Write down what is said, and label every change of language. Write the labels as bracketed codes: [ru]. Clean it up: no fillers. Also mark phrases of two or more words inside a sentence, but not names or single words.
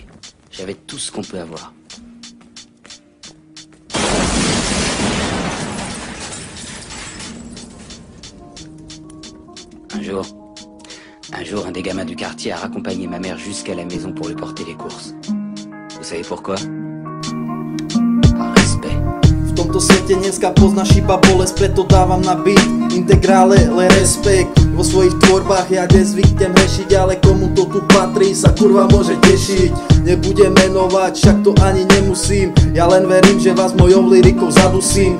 [fr] J'avais tout ce qu'on peut avoir. Un jour, un des gamins du quartier a raccompagné ma mère jusqu'à la maison pour lui porter les courses. Vous savez pourquoi? Par respect. [sk] V tomto svete dneska poznáš iba bolesť, preto dávam na beat integrále, le respekt. Vo svojich tvorbách ja nezvyknem hrešiť, ale komu to tu patrí, sa kurva môže tešiť. Nebudem menovať, však to ani nemusím. Ja len verím, že vás mojou lyrikou zadusím.